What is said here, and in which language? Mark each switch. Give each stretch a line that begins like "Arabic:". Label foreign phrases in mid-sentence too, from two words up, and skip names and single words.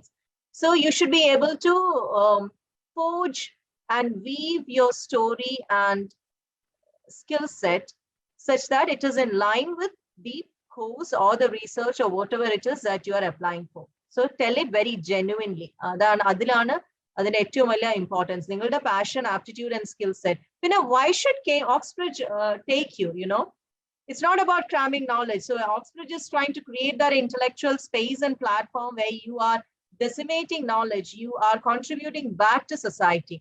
English: So you should be able to forge and weave your story and skill set such that it is in line with the course or the research or whatever it is that you are applying for. So tell it very genuinely.
Malayalam: അതിലാണ് അതിന്റെ ഏറ്റവും വലിയ ഇംപോർട്ടൻസ്.
English: Ningalde passion, aptitude and skill set. Why should Oxbridge take you, It's not about cramming knowledge. So Oxbridge is trying to create that intellectual space and platform where you are disseminating knowledge, you are contributing back to society.